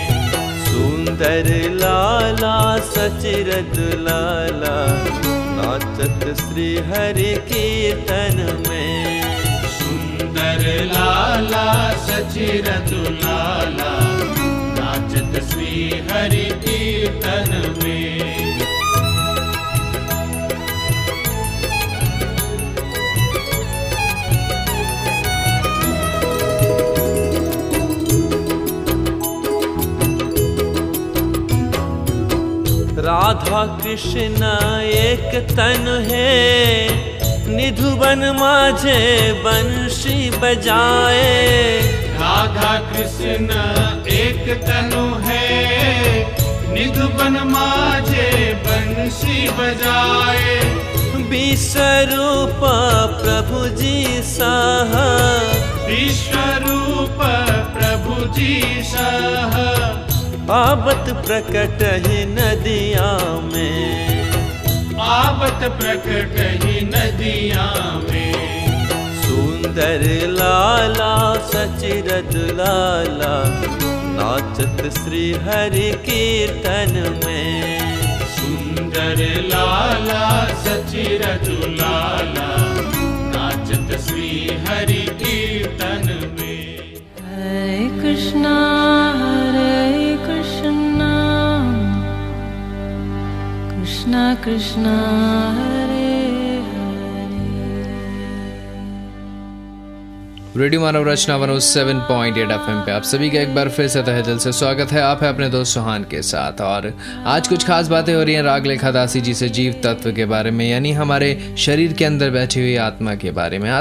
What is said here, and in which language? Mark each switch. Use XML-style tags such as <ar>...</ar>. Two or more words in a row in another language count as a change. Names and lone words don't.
<bra>सुंदर लाला सचिरद लाला नाचत श्री हरि कीर्तन में। सुंदर लाला सचिरद लाला नाचत श्री हरि कीर्तन में। राधा कृष्ण एक तन है। निधुवन माझे बंशी बजाए। राधा कृष्ण एक तनु है। निधुवन माझे बंशी बजाए। विश्वरूप प्रभु जी सह। विश्वरूप प्रभु जी सह। आवत प्रकट ही नदिया में। आवत प्रकट ही नदिया में। सुंदर लाला सचिरद लाला नाचत श्री हरि कीर्तन में। सुंदर लाला सचिरद लाला नाचत श्री हरि कीर्तन में। हरे कृष्णा कृष्णा कृष्णा हरे</bra> <hi>रेडियो मानव रचना 107.8 FM पे आप सभी का एक बार फिर से तहे दिल से स्वागत है। आप है अपने दोस्त सुहान के साथ और आज कुछ खास बातें हो रही हैं राग लेखा दासी जी से जीव तत्व के बारे में, यानी हमारे शरीर के अंदर बैठी हुई आत्मा के बारे में।</hi>